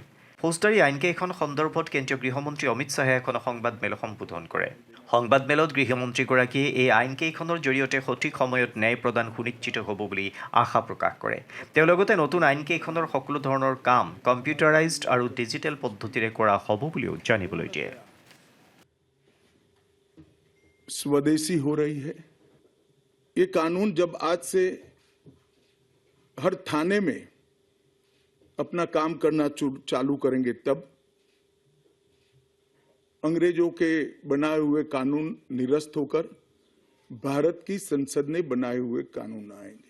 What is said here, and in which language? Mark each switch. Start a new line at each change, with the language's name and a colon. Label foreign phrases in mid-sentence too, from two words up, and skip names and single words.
Assamese: ফৌজদাৰী আইনকেইখন সন্দৰ্ভত কেন্দ্ৰীয় গৃহমন্ত্ৰী অমিত শ্বাহে এখন সংবাদমেল সম্বোধন কৰে। সংবাদমেলত গৃহমন্ত্ৰীগৰাকীয়ে এই আইনকেইখনৰ জৰিয়তে সঠিক সময়ত ন্যায় প্ৰদান সুনিশ্চিত হ'ব বুলি আশা প্ৰকাশ কৰে। তেওঁ লগতে নতুন আইনকেইখনৰ সকলো ধৰণৰ কাম কম্পিউটাৰাইজড আৰু ডিজিটেল পদ্ধতিৰে কৰা হ'ব বুলিও জানিবলৈ দিয়ে।
Hindi: स्वदेशी हो रही है। ये कानून जब आज से हर थाने में अपना काम करना चालू करेंगे, तब अंग्रेजों के बनाए हुए कानून निरस्त होकर भारत की संसद ने बनाए हुए कानून आएंगे।